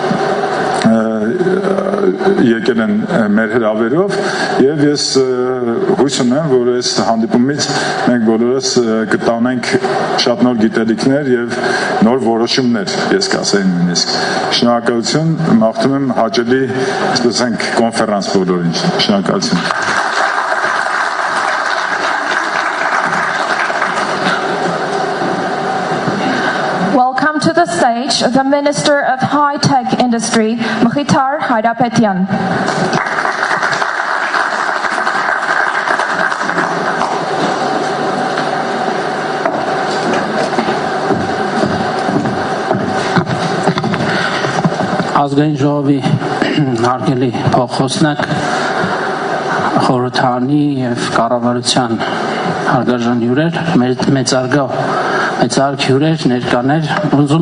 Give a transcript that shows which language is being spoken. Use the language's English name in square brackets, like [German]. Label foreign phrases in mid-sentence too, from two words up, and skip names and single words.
[Armenian] եկել են մեր հրավերով եւ ես հույս ունեմ, որ այս հանդիպումից մենք բոլորս կտանենք շատ նոր գիտելիքներ եւ նոր որոշումներ, ես կասեի նույնիսկ։ Շնորհակալություն, մաղթում եմ հաճելի, ասենք, կոնֆերանս բոլորին։ Շնորհակալություն։ [English] Welcome to the stage the Minister of High-Tech Industry, Mkhitar Hayrapetyan. [Armenian] Ազգային ժողովի հարգելի փոխոսնակ, խորհրդանի եւ կառավարության հարգարժան հյուրեր, մեծարգո հյուրեր, ներկաներ, ուզում